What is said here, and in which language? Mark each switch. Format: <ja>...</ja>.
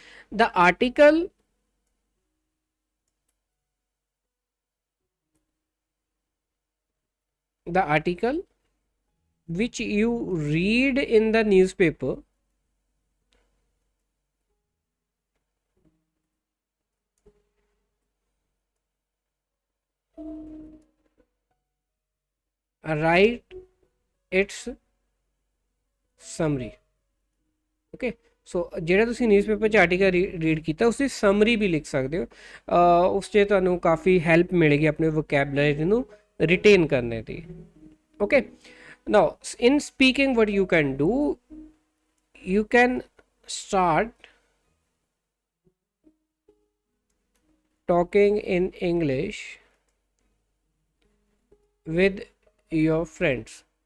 <en>The article, the article which you read in the newspaper, write its summary.</en> <pa>Okay, ਸੋ ਜਿਹੜਾ ਤੁਸੀਂ newspaper 'ਚ article read ਕੀਤਾ, ਉਸਦੀ summary ਵੀ ਲਿਖ ਸਕਦੇ ਹੋ। ਉਸ 'ਚ ਤੁਹਾਨੂੰ ਕਾਫੀ ਹੈਲਪ ਮਿਲੇਗੀ ਆਪਣੇ ਵੋਕੈਬਲਰੀ ਨੂੰ ਰਿਟੇਨ ਕਰਨੇ ਦੀ।</pa> <en>Okay, now in speaking what you can do, you can start talking in English with your friends.</en>